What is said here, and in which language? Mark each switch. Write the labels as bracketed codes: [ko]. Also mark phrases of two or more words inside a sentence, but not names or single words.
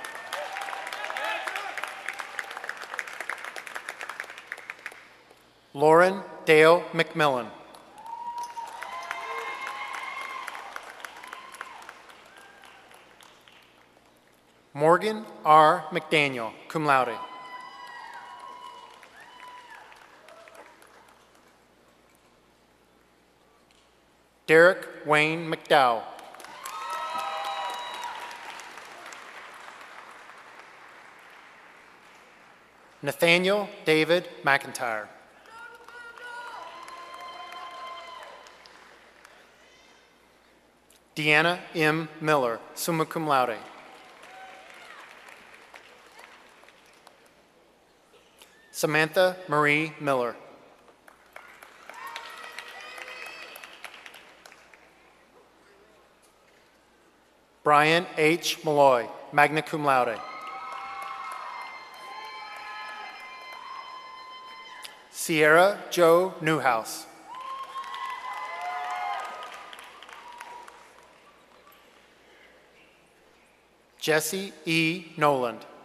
[en] Lauren Dale McMillan. Morgan R. McDaniel, [la] cum laude. [en] Derek Wayne McDowell. Nathaniel David McIntyre. Deanna M. Miller, [la] summa cum laude. [en] Samantha Marie Miller. Brian H. Malloy, [la] magna cum laude. [en] Sierra Joe Newhouse. Jesse E. Noland.